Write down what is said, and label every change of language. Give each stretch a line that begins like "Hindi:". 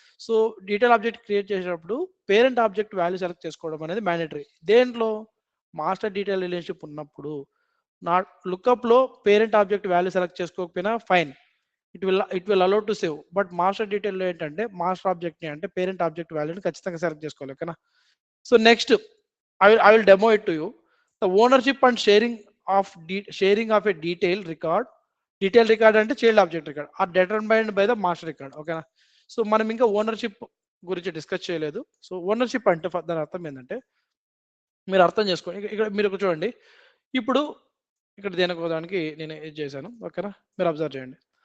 Telugu: So detail object create చేసేటప్పుడు parent object value select చేసుకోవడం అనేది మ్యాండేటరీ. దేంట్లో మాస్టర్ డీటెయిల్ రిలేషన్షిప్ ఉన్నప్పుడు not లుకప్లో parent object value select చేసుకోకపోయినా fine,
English: It will allow to save.
Telugu: But master డీటెయిల్లో ఏంటంటే master ఆబ్జెక్ట్ని అంటే parent object వాల్యూని ఖచ్చితంగా select చేసుకోవాలి, ఓకేనా.
English: So next I will demo it to you. The ownership and sharing of a detailed record అంటే child object record are determined by the master record, ఓకేనా.
Telugu: So మనం ఇంకా ఓనర్షిప్ గురించి డిస్కస్ చేయలేదు. సో ఓనర్షిప్ అంటే దాని అర్థం ఏంటంటే మీరు అర్థం చేసుకోండి. ఇక్కడ మీరు చూడండి, ఇప్పుడు ఇక్కడ దేనికోదానికి నేను ఇది చేశాను, ఓకేనా. మీరు అబ్జర్వ్ చేయండి.